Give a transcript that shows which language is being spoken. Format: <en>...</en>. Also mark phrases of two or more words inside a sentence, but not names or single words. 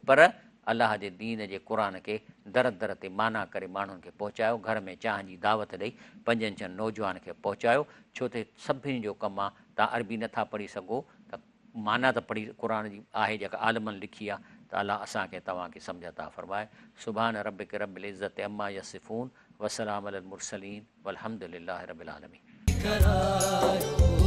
<sd>पर अलाह जे दीन जे क़ुर खे दर दर ते माना करे माण्हुनि खे पहुचायो। घर में चांहि जी दावत ॾेई 5-6 नौजवान खे पहुचायो, छो त सभिनी जो कमु आहे। तव्हां अरबी नथा पढ़ी सघो त माना त पढ़ी क़ुर जी आहे जेका आलमनि लिखी आहे, त अलाह असांखे तव्हांखे सम्झ अता फ़रमाए।</sd> <ar>سبحان ربك رب العزة عما يصفون، وسلام على المرسلين، والحمد لله رب العالمين.</ar>